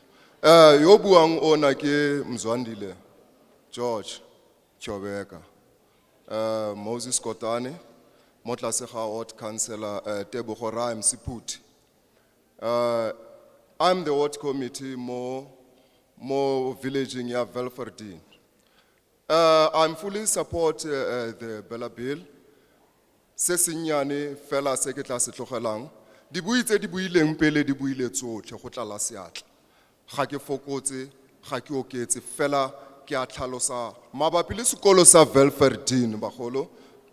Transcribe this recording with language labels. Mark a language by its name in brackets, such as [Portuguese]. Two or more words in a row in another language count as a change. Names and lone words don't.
[Tswana] Yo buang ona ke Mzwandile George Chobeka, Moses Kotane, mo tlase ga Ward Councillor Tebogo Msiputi. [English] I'm the Ward Committee [Tswana] mo villaging ya Velferdine. [English] I'm fully support the BELA bill. [Tswana] Se senyane fela se ke tla se tlogelang. Di buitse di buileng pele di buile tsotlhe go tlala seatla. Ga ke fokotse, ga ke oketse fela ke a tlhalosa mabapi le sekolo sa Velferdine bagolo.